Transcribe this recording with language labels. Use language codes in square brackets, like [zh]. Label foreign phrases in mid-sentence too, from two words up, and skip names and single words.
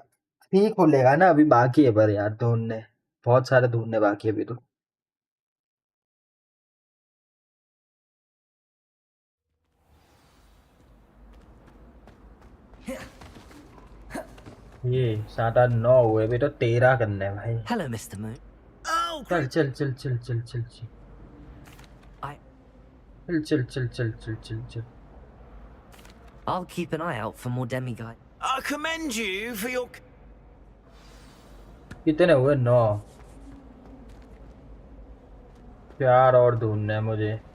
[hi] 3 खुलेगा ना, अभी बाकी है पर यार ढूंढने, बहुत सारे ढूंढने बाकी है अभी तो। ये 9:30 हुए, अभी तो 13 करने हैं भाई। [en] Hello, Mr. Moon. Oh, [hi] चल चल चल चल चल चल चल [en] I... [hi] चल चल चल चल चल चल। [en] I'll keep an eye out for more demiguise. I commend you for your... [hi] कितने हुए? 9। 4 और ढूंढने हैं मुझे।